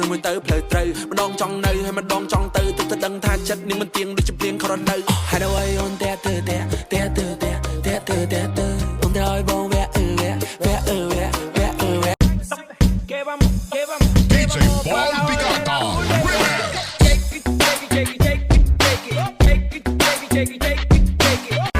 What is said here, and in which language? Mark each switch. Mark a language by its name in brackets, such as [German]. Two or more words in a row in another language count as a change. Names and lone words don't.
[Khmer] ទៅផ្លូវត្រូវម្ដងចង់នៅហើយម្ដងចង់ទៅទើបតែដឹងថាចិត្តនេះមិនទៀងដូចជាព្រៀងខរនៅហើយដល់ឲ្យអូនតែទៅអូនតែឲ្យបងវ៉ាក់ [Spanish] Que vamos, que vamos. DJ Paul Picata. [English] Take it, take it, take it, take it, take it, take it, take it, take it, take it.